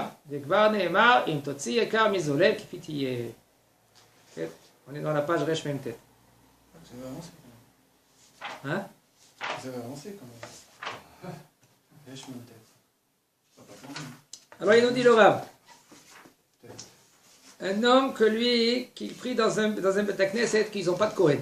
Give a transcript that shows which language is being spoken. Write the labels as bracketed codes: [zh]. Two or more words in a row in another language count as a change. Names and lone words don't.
[he] וכבר נאמר, אם תוציא יקר מזולל כפי תהיה. כן? [fr] On est dans la page Resh Mem Tet. Vous avez avancé quand même. Hein? Vous avez avancé quand même. Resh Mem Tet. Alors il nous dit le Rav. Un homme que lui, qui prie dans un [he] בית כנסת, [fr] qu'ils n'ont pas de Kohen.